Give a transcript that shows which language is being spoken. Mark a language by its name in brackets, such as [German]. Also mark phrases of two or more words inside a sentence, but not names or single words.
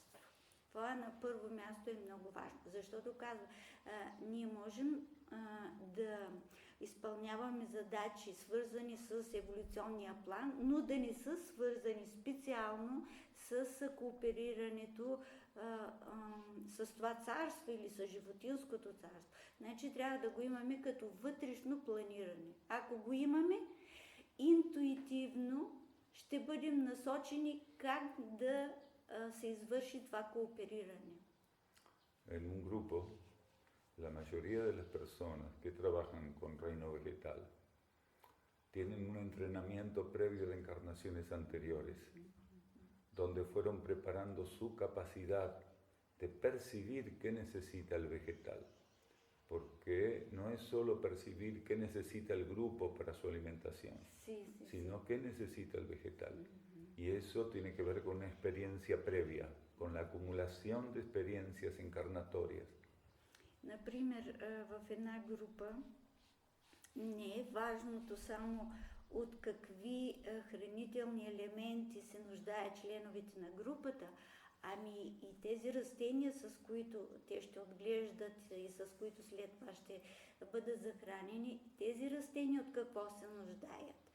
[Bulgarian] Това на първо място е много важно, защото казва, ние можем да изпълняваме задачи, свързани с еволюционния план, но да не са свързани специално с кооперирането с това царство или с животинското царство. Значи трябва да го имаме като вътрешно планиране. Ако го имаме, интуитивно ще бъдем насочени как да se извърши това коопериране. [Spanish] En un grupo, la mayoría de las personas que trabajan con reino vegetal tienen un entrenamiento previo de encarnaciones anteriores, donde fueron preparando su capacidad de percibir qué necesita el vegetal, porque no es solo percibir qué necesita el grupo para su alimentación, sino qué necesita el vegetal. Y eso tiene que ver con una experiencia previa, con la acumulación de experiencias encarnatorias. [Bulgarian] Например, в една група не е важното само от какви хранителни елементи се нуждаят членовете на групата, ами и тези растения, с които те ще отглеждат и с които след това ще бъдат захранени, тези растения от какво се нуждаят.